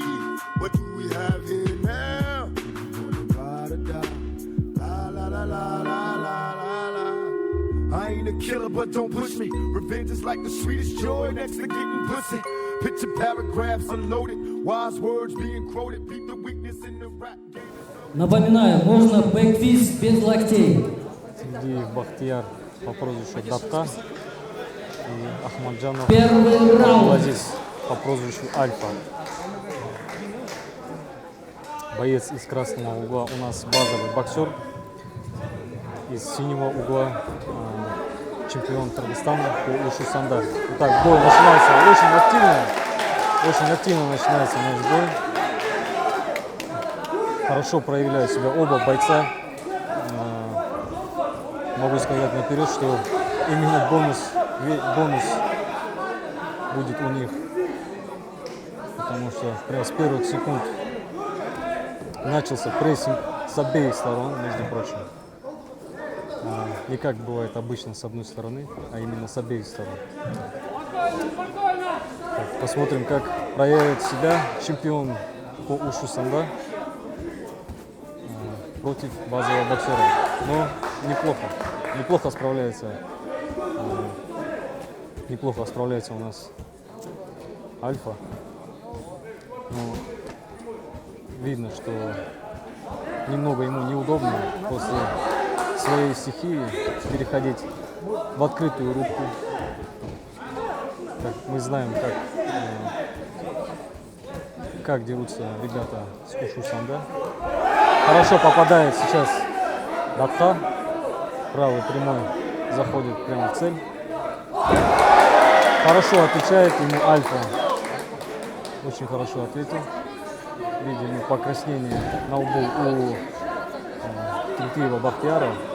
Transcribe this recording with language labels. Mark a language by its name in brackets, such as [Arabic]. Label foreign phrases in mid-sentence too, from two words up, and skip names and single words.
[English] What do we have here now? La la la la la la la. I ain't a killer, but don't push me. Revenge is like the sweetest joy next to getting pussy. Picture paragraphs unloaded, wise words being quoted. Beat the weakness in the rap game. [Russian] Напоминаю, можно бэкфист без локтей. Тентиев Бахтияр по прозвищу Датка и Ахмаджонов Первый раунд. Абдулазиз по прозвищу Альфа. Боец из красного угла у нас базовый боксер. Из синего угла чемпион Кыргызстана по ушу санда. Итак, бой начинается очень активно начинается наш бой. Хорошо проявляют себя оба бойца. Могу сказать наперед, что именно бонус будет у них, потому что прямо с первых секунд начался прессинг с обеих сторон, между прочим. Не как бывает обычно с одной стороны, а именно с обеих сторон. Так, посмотрим, как проявит себя чемпион по ушу санда против базового боксера. Но неплохо справляется у нас Альфа. Но видно, что немного ему неудобно после своей стихии переходить в открытую рубку. Мы знаем, как дерутся ребята с ушу санда. Хорошо попадает сейчас Датка. Правый прямой заходит прямо в цель. Хорошо отвечает ему Альфа. Очень хорошо ответил. Видим покраснение на лбу у Тентиева Бахтияра.